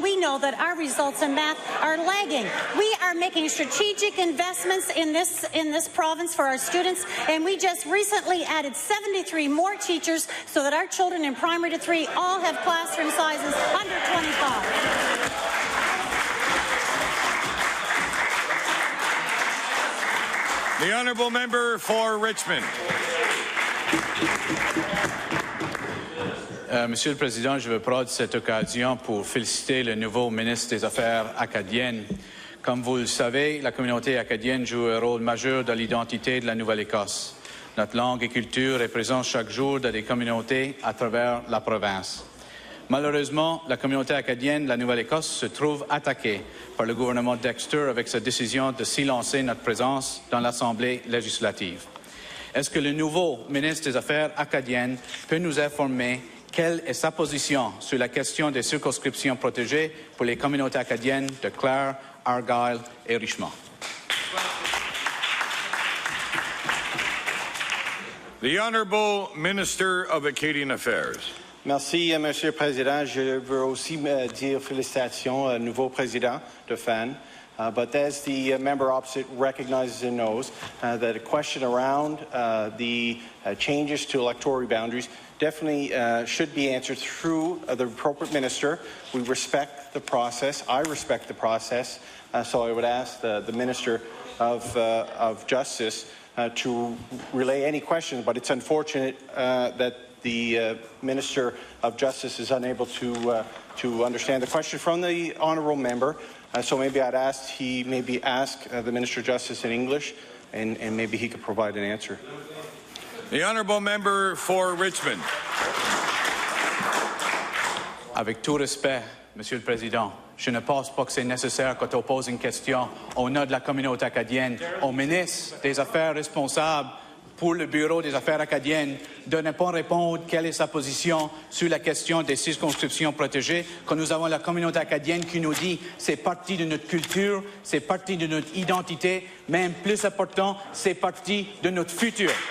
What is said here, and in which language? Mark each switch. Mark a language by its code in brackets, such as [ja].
[en] We know that our results in math are lagging. We are making strategic investments in this province for our students, and we just recently added 73 more teachers so that our children in primary to 3 all have classroom sizes under 25. The Honourable Member for Richmond. [fr] Monsieur le Président, je veux prendre cette occasion pour féliciter le nouveau ministre des Affaires acadiennes. Comme vous le savez, la communauté acadienne joue un rôle majeur dans l'identité de la Nouvelle-Écosse. Notre langue et culture est présente chaque jour dans des communautés à travers la province. Malheureusement, la communauté acadienne de la Nouvelle-Écosse se trouve attaquée par le gouvernement Dexter avec sa décision de silencer notre présence dans l'Assemblée législative. Est-ce que le nouveau ministre des Affaires acadiennes peut nous informer quelle est sa position sur la question des circonscriptions protégées pour les communautés acadiennes de Clare, Argyll et Richmond? [en] The Honourable Minister of Acadian Affairs. [fr] Merci, Monsieur le Président. Je veux aussi dire félicitations au nouveau président de FAN. [en] But as the member opposite recognizes and knows, that a question around the changes to electoral boundaries definitely should be answered through the appropriate minister. We respect the process. I respect the process. So I would ask the Minister of Justice to relay any questions. But it's unfortunate that the Minister of Justice is unable to understand the question from the honourable member. So maybe I'd ask he maybe ask the Minister of Justice in English, and maybe he could provide an answer. The Honourable Member for Richmond. [fr] Avec tout respect, Monsieur le Président, je ne pense pas que c'est nécessaire quand on pose une question au nom de la communauté acadienne au ministre des Affaires responsables pour le Bureau des Affaires acadiennes de ne pas répondre quelle est sa position sur la question des circonscriptions protégées, quand nous avons la communauté acadienne qui nous dit c'est partie de notre culture, c'est partie de notre identité, même plus important, c'est partie de notre futur.